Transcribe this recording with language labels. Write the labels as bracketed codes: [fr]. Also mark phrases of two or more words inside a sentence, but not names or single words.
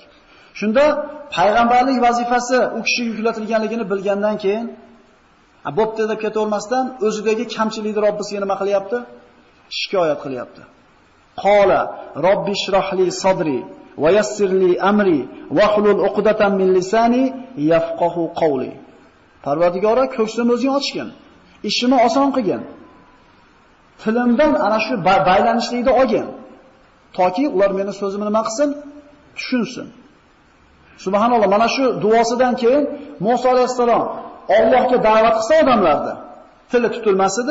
[uz] Shunda payg'ambarlik vazifasi u kishiga yuklatilganligini bilgandan keyin bo'pti deb ketavermasdan o'zidagi kamchilikni Robbisiga nima qilyapti? Shikoyat qilyapti. [ar] قال رب اشرح لي صدري ويسر لي أمري واحلل عقدة من لساني يفقهوا قولي. [uz] Parvardigora, ko'ksimni o'zing ochgin. Ishimni oson qilgin. Tilimdan ana shu baylanishlikni olgin. Toki ular meni so'zimni nima qilsin? Tushunsin. Subhanalloh, mana shu duosidan keyin Musa alayhisalom Allohga da'vat qilsa odamlarni tili tutilmas edi.